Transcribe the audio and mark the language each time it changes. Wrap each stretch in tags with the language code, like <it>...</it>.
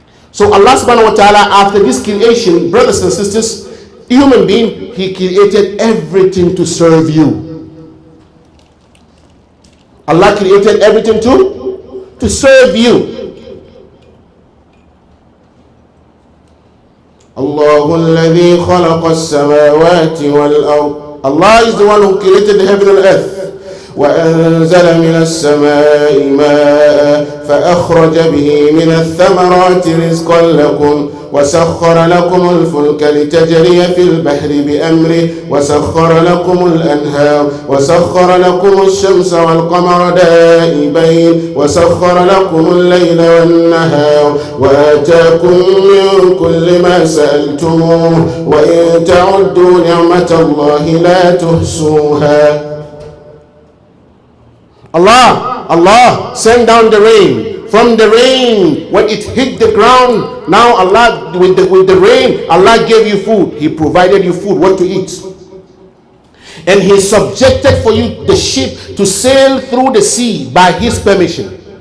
<en>So Allah subhanahu wa ta'ala, after this creation, brothers and sisters, human being, he created everything to serve you. Allah created everything to to serve you.</en> <ar>Allahu alladhi khalaqa as-samawati wal-ard.</ar> <en>Allah is the one who created the heaven and earth.</en> <ar>وأنزل من السماء ماء فأخرج به من الثمرات رزقا لكم وسخر لكم الفلك لتجري في البحر بأمره وسخر لكم الأنهار وسخر لكم الشمس والقمر دائبين وسخر لكم الليل والنهار وآتاكم من كل ما سألتموه وإن تعدوا نعمة الله لا تحصوها.</ar> <en>Allah sent down the rain. From the rain, when it hit the ground, now Allah, with the rain, Allah gave you food. He provided you food, what to eat. And He subjected for you the ship to sail through the sea by His permission.</en>